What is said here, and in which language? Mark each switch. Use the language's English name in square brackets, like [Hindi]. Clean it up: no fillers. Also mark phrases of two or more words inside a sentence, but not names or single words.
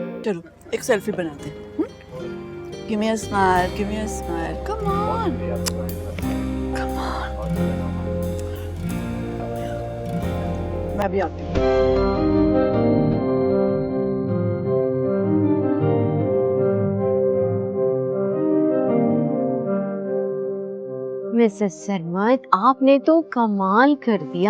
[Hindi] चलो एक सेल्फी बनाते हैं। [English] Give me a smile, give me a smile. Come on. Come on. [Hindi] मैं भी आती हूँ। मिसेस सरमत, आपने तो कमाल कर दिया।